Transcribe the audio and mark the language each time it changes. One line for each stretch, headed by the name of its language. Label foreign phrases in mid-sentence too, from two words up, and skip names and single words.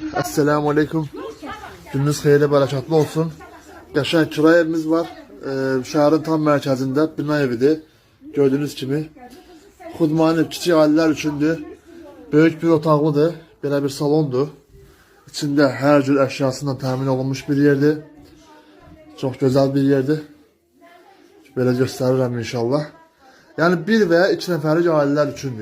Arabic: السلام عليكم.
Turkish: Gününüz hayırlı, bereketli olsun. Yaşayan kira evimiz var. Şehrin tam merkezinde bina evidir. Gördüğünüz gibi.
Azerbaijani: Xudmani kiçik aileler üçündür. Büyük bir otaqlıdır. Belə bir salondur. İçində hər cür əşyasından təmin olunmuş bir yerdir. Çox gözəl bir yerdir. Belə göstərirəm inşallah. Yəni bir və ya iki nəfərlik ailələr üçündür.